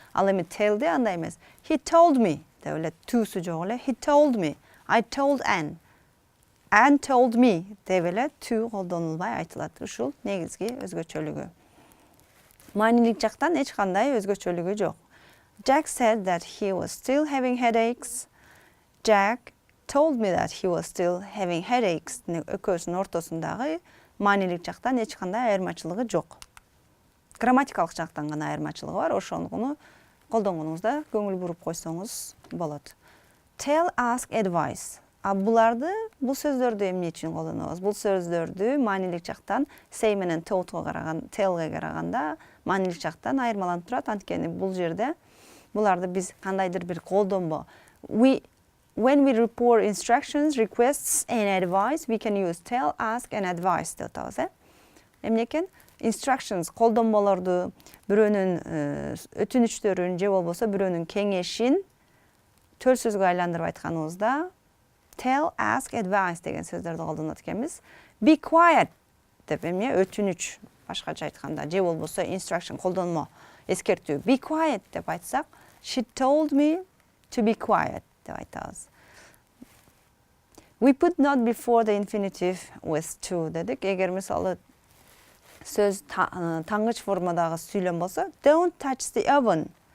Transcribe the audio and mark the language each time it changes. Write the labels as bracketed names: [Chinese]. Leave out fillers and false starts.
[Kyrgyz] Ал эми tellде андай эмес. He told me деп эле to'су жок эле. [English] He told me. I told Anne. Anne told me [Kyrgyz] деп эле to колдонулбай айтылат. Ушул негизги өзгөчөлүгү. Маанилик жактан эч кандай өзгөчөлүгү жок. [English] Jack said that he was still having headaches. Jack told me that he was still having headaches. [Kyrgyz] Экөөсүнүн ортосундагы маанилик жактан эч кандай айырмачылыгы жок. Грамматикалык жактан гана айырмачылыгы бар. Ошону колдонгонуңузда көңүл буруп койсоңуз болот. [English] Tell, ask, advice. [Kyrgyz] Буларды, бул сөздөрдү эмне үчүн колдонобуз? Бул сөздөрдү маанилик жактан say менен tell'га караганда маанилик жактан айырмаланып турат. Анткени бул жерде буларды биз кандайдыр бир колдонбо. [English] When we report instructions, requests and advice, we can use tell, ask and advice [Kyrgyz] деп атабыз. Эмне экен? Instructions колдонмолорду, бирөөнүн өтүнүчтөрүн же болбосо бирөөнүн кеңешин төл сөзгө айландырып айтканыбызда tell, ask, advice деген сөздөрдү колдонот экенбиз. [English] Be quiet [Kyrgyz] деп өтүнүч башкача айтканда же болбосо instruction колдонмо, эскертүү. [English] Be quiet [Kyrgyz] деп айтсак, [English] she told me to be quiet [Kyrgyz] деп айтабыз. [English] We put not before the infinitive with to дедик. [Kyrgyz] Эгер мисалы сөз таңгыч формадагы сүйлөм болсо, [English] don't touch the oven.